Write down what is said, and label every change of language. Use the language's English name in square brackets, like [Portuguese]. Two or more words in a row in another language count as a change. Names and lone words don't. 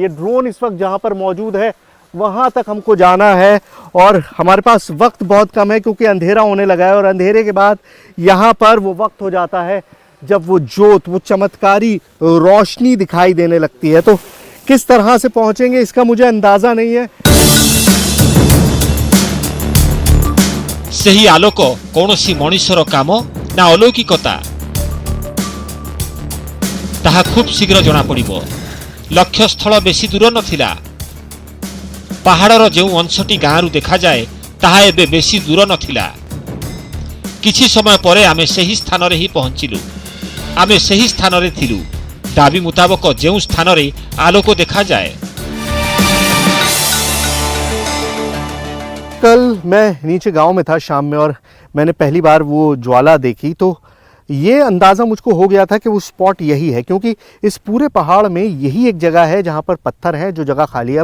[Hindi] ये ड्रोन इस वक्त जहाँ पर मौजूद है वहाँ तक हमको जाना है और हमारे पास वक्त बहुत कम है, क्योंकि अंधेरा होने लगा है और अंधेरे के बाद यहाँ पर वो वक्त हो जाता है जब वो जोत, वो चमत्कारी रोशनी दिखाई देने लगती है। तो किस तरह से पहुँचेंगे इसका मुझे अंदाज़ा नहीं है। [Odia] ସେହି ଆଲୋକ କୌଣସି ମଣିଷର କାମ ନା ଅଲୌକିକତା ତାହା ଖୁବ୍ ଶୀଘ୍ର ଜଣାପଡ଼ିବ। ଲକ୍ଷ୍ୟସ୍ଥଳ ବେଶୀ ଦୂର ନଥିଲା। ପାହାଡ଼ର ଯେଉଁ ଅଂଶଟି ଗାଁରୁ ଦେଖାଯାଏ ତାହା ଏବେ ବେଶୀ ଦୂର ନଥିଲା। କିଛି ସମୟ ପରେ ଆମେ ସେହି ସ୍ଥାନରେ ହିଁ ପହଞ୍ଚିଲୁ। ଆମେ ସେହି ସ୍ଥାନରେ ଥିଲୁ ଦାବି ମୁତାବକ ଯେଉଁ ସ୍ଥାନରେ ଆଲୋକ ଦେଖାଯାଏ। [Hindi] कल मैं नीचे गांव में था शाम में और मैंने पहली बार वो ज्वाला देखी, तो ये अंदाज़ा मुझको हो गया था कि वो स्पॉट यही है, क्योंकि इस पूरे पहाड़ में यही एक जगह है जहाँ पर पत्थर है, जो जगह खाली है।